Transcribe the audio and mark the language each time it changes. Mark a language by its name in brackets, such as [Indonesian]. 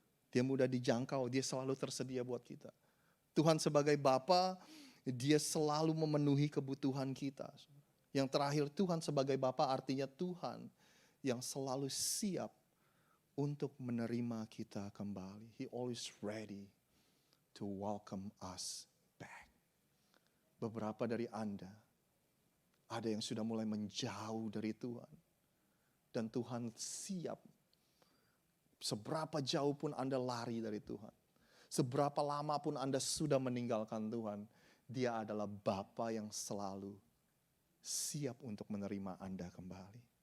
[Indonesian] Dia mudah dijangkau, Dia selalu tersedia buat kita. Tuhan sebagai Bapa, Dia selalu memenuhi kebutuhan kita. Yang terakhir, Tuhan sebagai Bapa artinya Tuhan yang selalu siap untuk menerima kita kembali. [English] He always ready to welcome us back. [Indonesian] Beberapa dari Anda, ada yang sudah mulai menjauh dari Tuhan. Dan Tuhan siap. Seberapa jauh pun Anda lari dari Tuhan. Seberapa lama pun Anda sudah meninggalkan Tuhan. Dia adalah Bapa yang selalu siap untuk menerima Anda kembali.